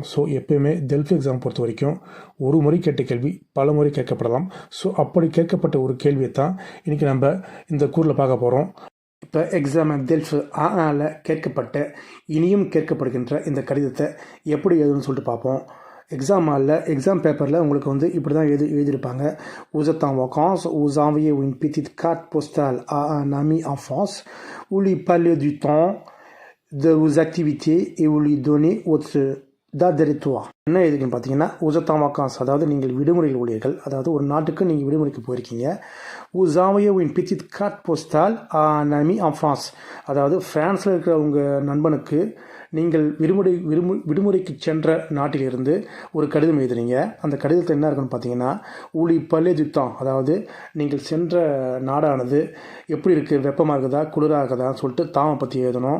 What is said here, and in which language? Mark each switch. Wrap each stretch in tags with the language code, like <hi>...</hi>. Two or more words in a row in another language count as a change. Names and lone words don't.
<ta>ஸோ எப்பயுமே டெல்ஃப் எக்ஸாம் பொறுத்த வரைக்கும் ஒரு முறை கேட்ட கேள்வி பல முறை கேட்கப்படலாம். ஸோ அப்படி கேட்கப்பட்ட ஒரு கேள்வியை தான் இன்றைக்கி நம்ம இந்த கூறில் பார்க்க போகிறோம். இப்போ எக்ஸாம் டெல்ஃப் கேட்கப்பட்ட இனியும் கேட்கப்படுகின்ற இந்த கடிதத்தை எப்படி எழுதுன்னு சொல்லிட்டு பார்ப்போம்.</ta> <en>exam paper</en> <ta>உங்களுக்கு வந்து இப்படி தான் எழுதியிருப்பாங்க.</ta> <fr>Vous êtes en vacances, vous envoyez une petite carte postale à un ami en France, vous lui parlez du temps de vos activités et vous lui donnez votre date de retour.</fr> <ta>என்ன எதுக்குன்னு பார்த்தீங்கன்னா,</ta> <fr>Vous êtes en vacances,</fr> <ta>அதாவது நீங்கள் விடுமுறையில் உள்ளீர்கள், அதாவது ஒரு நாட்டுக்கு நீங்கள் விடுமுறைக்கு போயிருக்கீங்க.</ta> <fr>Vous envoyez une petite carte postale à un ami en France,</fr> <ta>அதாவது ஃப்ரான்ஸில் இருக்கிற உங்கள் நண்பனுக்கு நீங்கள் விடுமுறைக்கு சென்ற நாட்டிலிருந்து ஒரு கடிதம் எழுதுறீங்க. அந்த கடிதத்தில் என்ன இருக்குன்னு பார்த்தீங்கன்னா,</ta> <fr>vous lui parlez du temps,</fr> <ta>அதாவது நீங்கள் சென்ற நாடானது எப்படி இருக்குது, வெப்பமாக இருக்குதா குளிராக இருக்குதான்னு சொல்லிட்டு தாமை பற்றி எழுதணும்.</ta>